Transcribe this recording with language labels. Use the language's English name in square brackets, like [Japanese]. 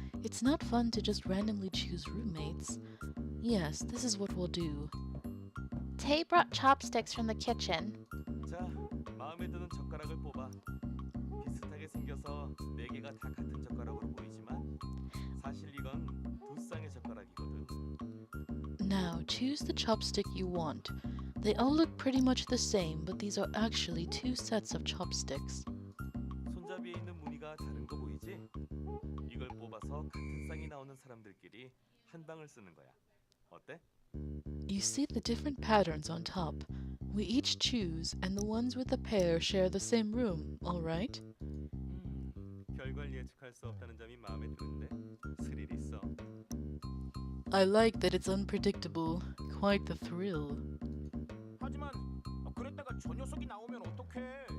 [English] It's not fun to just randomly choose roommates. Yes, this is what we'll do. Tay brought chopsticks from the kitchen. [Korean] 자, 마음에 드는 젓가락을 뽑아. 비슷하게 생겨서 네 개가 다 같은 젓가락으로 보이지만 사실 이건 두 쌍의 젓가락이거든. [English] Now, choose the chopstick you want. They all look pretty much the same, but these are actually two sets of chopsticks. [Korean] 손잡이에 있는 무늬가 다른 거 보이지? 이걸 뽑아서 같은 쌍이 나오는 사람들끼리 한 방을 쓰는 거야. 어때? [English] You see the different patterns on top. We each choose, and the ones with the pair share the same room, alright? [Korean] 결과를 예측할 수 없다는 점이 마음에 드는데 스릴 있어. [English] I like that it's unpredictable. Quite the thrill. [Korean] 하지만 그랬다가 저 녀석이 나오면 어떡해?